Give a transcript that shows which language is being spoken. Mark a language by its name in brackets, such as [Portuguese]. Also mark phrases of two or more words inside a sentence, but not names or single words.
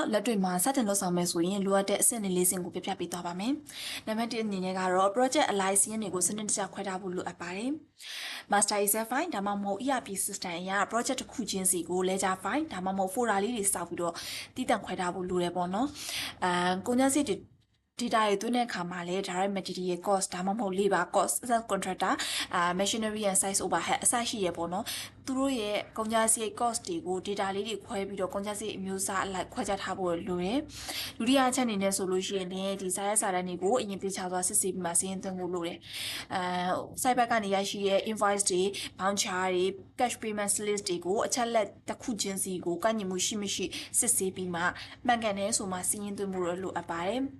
[Burmese] လက်တွေ့မှာစတင်လုပ်ဆောင်မယ်ဆိုရင်လိုအပ်တဲ့အဆင့်၄ဆင့်ကိုပြပြပေးသွားပါမယ်။နံပါတ်1အနေနဲ့ကတော့ [English] project align [Burmese] စီးရင်တွေကိုစနစ်တကျခွဲထားဖို့လိုအပ်ပါတယ်။ [English] master excel file [Burmese] ဒါမှမဟုတ် [English] ERP system [Burmese] အရာ project တစ်ခုချင်းစီကို [English] ledger file [Burmese] ဒါမှမဟုတ် folder လေးတွေစောက်ပြီးတော့တည်တံ့ခွဲထားဖို့လိုတယ်ပေါ့နော်။ကုန်ကျစရိတ်တွေdata တွေသွင်းတဲ့အခါမှာလည်း direct [English] material cost [Burmese] ဒါမှမဟုတ် [English] labor cost subcontractor machinery and site overhead [Burmese] အစရှိရပေါ့နော်သူတို့ရဲ့ကုန်ကျစရိတ် cost တွေကို data လေးတွေခွဲပြီးတော့ကုန်ကျစရိတ်အမျိုးအစားအလိုက်ခွဲခြားထားဖို့လိုတယ်ဒုတိယအချက်အနေနဲ့ဆိုလို့ရှိရင်လည်းဒီစာရွက်စာတမ်းတွေကိုအရင်ပြေချသွားစစ်ဆေးပြီးမှစာရင်းသွင်းဖို့လိုတယ်site ဘက်ကနေရရှိတဲ့ invoice တွေ voucher တွေ [English] cash payment list [Burmese] တွေကိုအချက်လက်တစ်ခုချင်းစီကိုကန့်ညီမှုရှိမရှိစစ်ဆေးပြီးမှမှန်ကန်တယ်ဆိုမှစာရင်းသွင်းဖို့လိုအပ်ပါတယ်